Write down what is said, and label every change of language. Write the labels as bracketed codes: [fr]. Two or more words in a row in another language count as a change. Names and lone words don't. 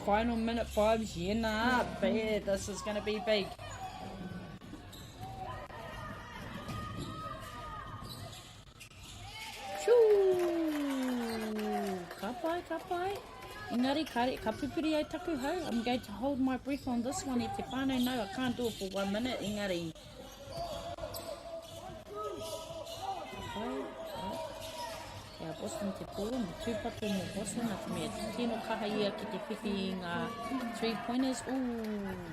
[en] Final minute 5s. Yeah, bad. This is going to be big. [mi] Kapai. Engari, ka pupuri ai taku hau. [en] I'm going to hold my breath on this one. [mi] E te whānau, [en] no, I can't do it for 1 minute. [mi] Engari. Kia Boston te pōro, mo tūpatu mo Boston, a te mea tino kaha ia ki te whiwhi i ngā 3-pointers. Ooh.